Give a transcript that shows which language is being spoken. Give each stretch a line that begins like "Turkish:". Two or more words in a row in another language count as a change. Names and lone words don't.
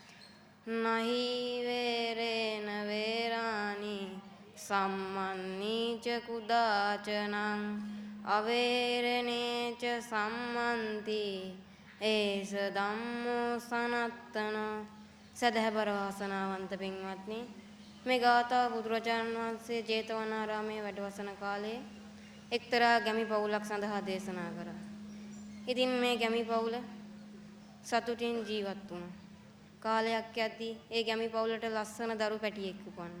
Pali: නහි වේරේන වේරාණි සම්මන්නිත च කුදාචනං අවේරණේ ච සම්මන්ති ඒස ධම්මෝ සනත්තන.
Sinhala: සදහබර වාසනාවන්ත පින්වත්නි, මේ ගාථා බුදුරජාණන් වහන්සේ ජේතවනාරාමයේ වැඩවසන කාලේ එක්තරා ගැමි පවුලක් සඳහා දේශනා කරා. ඉතින් මේ ගැමි පවුල සතුටින් ජීවත් වුණා. කාලයක් යද්දී ඒ ගැමි පවුලට ලස්සන දරු පැටියෙක් උපන්නා.